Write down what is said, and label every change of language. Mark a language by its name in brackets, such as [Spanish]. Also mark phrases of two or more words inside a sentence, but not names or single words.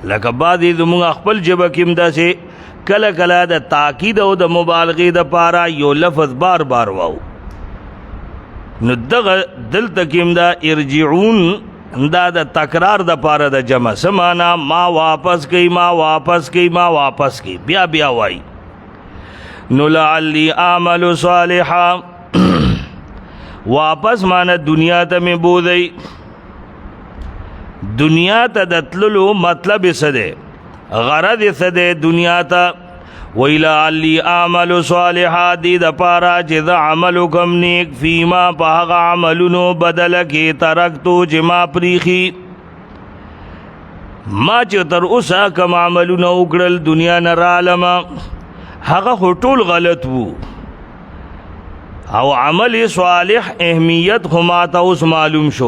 [Pashto] لکه بعضې زمونږ خپل ژبه کې هم داسې کله کله د تاکید او د مبالغې دپاره یو لفظ بار بار واو. نو دغه دلته کې هم دا ارجعون دا د تکرار دپاره د جمع سمانا ما واپس کوي ما واپس کوي ما واپس کوي بیا بیا وایي. نو [Arabic] لعلی اعمل صالحا [Pashto] واپس مانا دنیا ته مې بوځئ. دنیا ته د تللو مطلب یې څه دی غرض یې څه دی دنیا ته وی [Arabic] لعلی اعمل صالحا [Pashto] دی دپاره چې زه عمل وکم نیک فیما په هغه عملونو بدله کې ترکتو چې ما پریښي. ما چې تر اوسه کوم عملونه وکړل دنیا نه رالمه هغه خو ټول غلط وو او [Arabic] عمل صالح [Pashto] اهمیت خو ماته اوس معلوم شو.